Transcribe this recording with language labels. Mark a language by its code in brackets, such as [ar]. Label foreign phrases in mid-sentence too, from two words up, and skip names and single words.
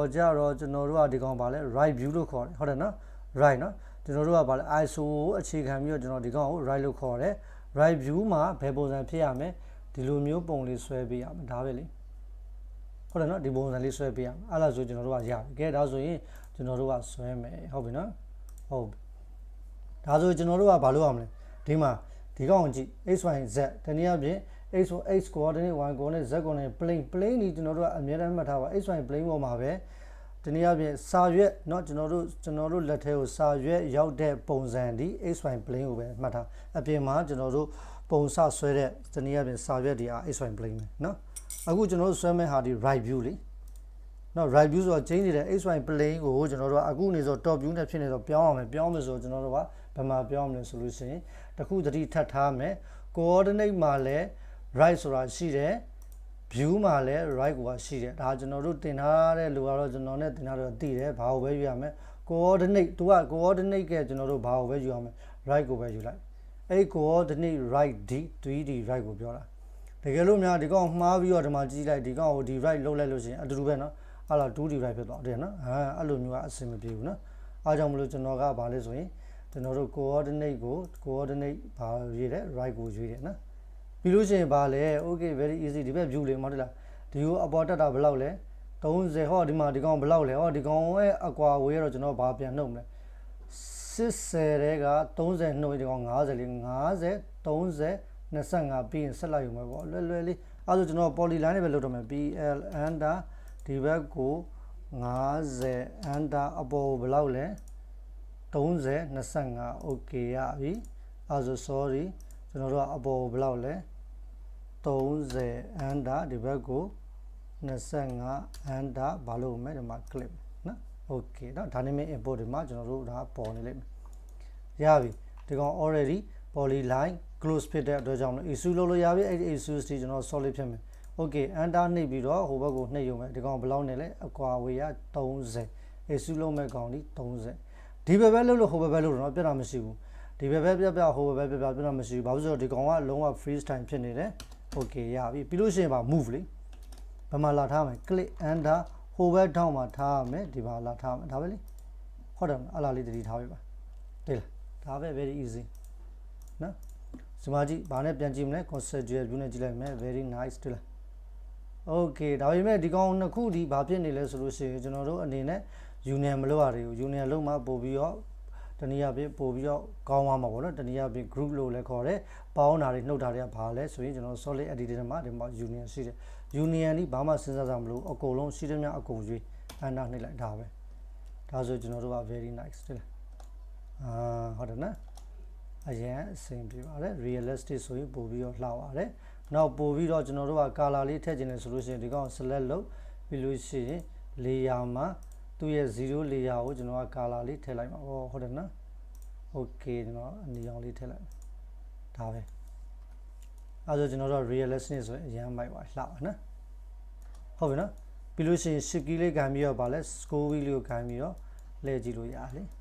[my] ကြတော့ကျွန်တော်တို့ကဒီကောင်ပါလဲ [en] right view [my] လို့ခေါ်တယ်ဟုတ်တယ်နော် right နော်ကျွန်တော်တို့ကပါလဲ ISO ကိုအခြေခံပြီးတော့ကျွန်တော်ဒီကောင်ကို right လို့ခေါ်တယ် [en] right view [my] မှာဘယ်ပုံစံဖြစ်ရမလဲဒီလိုမျိုးပုံလေးဆွဲပေးရမယ်ဒါပဲလေဟုတ်တယ်နော်ဒီပုံစံလေးဆွဲပေးရမယ်အဲ့ဒါဆိုကျွန်တော်တို့ကရပြီကဲဒါဆိုရင်ကျွန်တော်တို့ကဆွဲမယ်ဟုတ်ပြီနော်ဟုတ်ဒါဆိုကျွန်တော်တို့ကဘာလုပ်ရမလဲဒီမှာဒီကောင်ကြည့် [en] x y z [my] တနည်းအားဖြင့် [en] x coordinate y coordinate z coordinate plane [my] นี่ကျွန်တော်တို့ကအများအားမှတ်ထားပါ [en] x y plane [my] ပေါ်မှာပဲတနည်းအားဖြင့်စာရွက်เนาะကျွန်တော်တို့လက်ထဲကိုစာရွက်ရောက်တဲ့ပုံစံဒီ [en] x y plane [my] ကိုပဲမှတ်ထားအပြင်မှာကျွန်တော်တို့ပုံစဆွဲတဲ့တနည်းအားဖြင့်စာရွက်တွေအား [en] x y plane [my] ပဲเนาะအခုကျွန်တော်တို့ဆွဲမဲ့ဟာဒီ [en] right view [my] လေเนาะ [en] right view [my] ဆိုတော့ change နေတဲ့ [en] x y plane [my] ကိုကျွန်တော်တို့အခုနေဆို [en] top view [my] နဲ့ဖြစ်နေတော့ပြောင်းအောင်မယ်ပြောင်းမယ်ဆိုတော့ကျွန်တော်တို့ကဘယ်မှာပြောင်းမလဲဆိုလို့ရှိရင်တခုတတိထပ်ထားမယ် coordinate မှာလဲ right ဆိုတာရှိတယ် view မှာလဲ right ကိုရှိတယ် ဒါကျွန်တော်တို့တင်ထားတဲ့လူကတော့ကျွန်တော်နဲ့တင်ထားတော့သိတယ်ဘာကိုပဲယူရမယ် coordinate သူက coordinate ကကျွန်တော်တို့ဘာကိုပဲယူရမယ် right ကိုပဲယူလိုက်အဲ့ [en] coordinate right d 3d right [my] ကိုပြောတာ တကယ်လို့များဒီကောင်မှားပြီးတော့ဒီမှာကြည့်လိုက်ဒီကောင်ကိုဒီ right လုပ်လိုက်လို့ရှိရင်အတူတူပဲเนาะဟာလာ [en] 2d right [my] ဖြစ်သွားတယ်เนาะအဲ့လိုမျိုးကအဆင်မပြေဘူးเนาะအားကြောင့်မလို့ကျွန်တော်ကဘာလဲဆိုရင်ကျွန်တော်တို့ coordinate ဘာရွေးတယ် right ကိုရွေးတယ်เนาะပြီးလို့ရှိရင်ဘာလဲ [en] okay very easy [my] ဒီဘက် view လေးမဟုတ်လားဒီကိုအပေါ်တက်တာဘယ်လောက်လဲ30ဟောဒီမှာဒီကောင်ဘယ်လောက်လဲဟောဒီကောင်ရဲ့အကွာဝေးရတော့ကျွန်တော်ဘာပြန်နှုတ်မလဲ 80တဲ့က30နှုတ်ဒီကောင်50လေး50 30 25ပြီးရင်ဆက်လိုက်ရုံပဲပေါ့လွယ်လေးအဲဆိုကျွန်တော် [en] poly line [my] နဲ့ပဲလုပ်တော့မယ် [en] PL enter [my] ဒီဘက်ကို50 enter အပေါ်ဘယ်လောက်လဲ 30 25 okay ရပြီအဲဆို sorry ကျွန်တော်တို့ကအပေါ်ဘယ်လောက်လဲ30 enter ဒီဘက်ကို25 enter ဘာလို့မလဲဒီမှာ click နော် okay เนาะ [en] dynamic input [my] ဒီမှာကျွန်တော်တို့ဒါပေါ်နေလိမ့်မယ်ရပြီဒီကောင် [en] already poly line close [my] ဖြစ်တဲ့အတွက်ကြောင့် extrude လုပ်လို့ရပြီအဲ့ဒီ extrude ဒီကျွန်တော် solid ဖြစ်မယ် [en] okay enter [my] နှိပ်ပြီးတော့ဟိုဘက်ကိုနှိပ်ရုံပဲဒီကောင်ဘယ်လောက်နဲ့လဲအကွာဝေးက30 extrude လုပ်မဲ့ကောင်ဒီ30ဒီဘက်ပဲလို့ဟိုဘက်ပဲလို့တော့ပြတ်တာမရှိဘူးဒီဘက်ပဲ ပြဟိုဘက်ပဲပြတ်တာမရှိဘူးဘာလို့ဆိုတော့ဒီကောင်ကလုံးဝ [en] freeze time [my] ဖြစ်နေတယ် okay ရပြီပြီးလို့ရှိရင်ပါ move လေဘယ်မှာလာထားမယ် click enter ဟိုဘက်ထောင်းမှာထားရမယ်ဒီမှာလာထားမယ်ဒါပဲလေဟုတ်တယ်အလားလေးတတိထားပြပါတွေ့လားဒါပဲ [en] very easy [my] နော်ဒီမှာကြည့်ဘာနဲ့ပြန်ကြည့်မလဲ [en] conceptual view [my] နဲ့ကြည့်လိုက်မယ် [en] very nice [my] တွေ့လား okay ဒါပေမဲ့ဒီကောင်နှစ်ခုဒီဘာဖြစ်နေလဲဆိုလို့ရှိရင်ကျွန်တော်တို့အနေနဲ့ union မလုပ်ရသေးဘူး union လုပ်မှပို့ပြီးတော့တနည်းအားဖြင့်ပို့ပြီးတော့ကောင်းသွားမှာပေါ့နော်တနည်းအားဖြင့် group လို့လည်းခေါ်တယ်ပေါင်းတာတွေ နှုတ်တာတွေကဘာလဲဆိုရင်ကျွန်တော် [en] solid editor [my] မှာဒီမှာ union ရှိတယ် union ဒီဘာမှစဉ်းစားကြမလို့အကုန်လုံးရှိသမျှအကုန်ရွေးအန်တာနှိပ်လိုက်ဒါပဲဒါဆိုကျွန်တော်တို့က very nice တွေ့လားဟုတ်တယ်နော်အရင်အဆင်ပြေပါတယ် realistic ဆိုရင်ပို့ပြီးတော့လှပါတယ်နောက်ပို့ပြီးတော့ကျွန်တော်တို့က color လေးထည့်ခြင်းလဲဆိုလို့ ရှိရင်ဒီကောင် select လုပ်ပြီးလို့ရှိရင် layer မှာသူ့ရဲ့0 layer ကိုကျွန်တော်က color လေးထည့်လိုက်ပါဟုတ်တယ်နော် okay ကျွန်တော်အနီရောင်လေးထည့်လိုက်ဒါပဲအဲဆိုကျွန်တော်တို့ realistic ဆိုရင်အရင်မိုက်ပါလှပါနော်ဟုတ်ပြီနော်ပြီးလို့ရှိရင် [en] shift key [my] လေးခံပြီးတော့ဗာလဲ [en] scroll wheel [my] လေးကိုခံပြီးတော့လှည့်ကြည့်လို့ရတယ်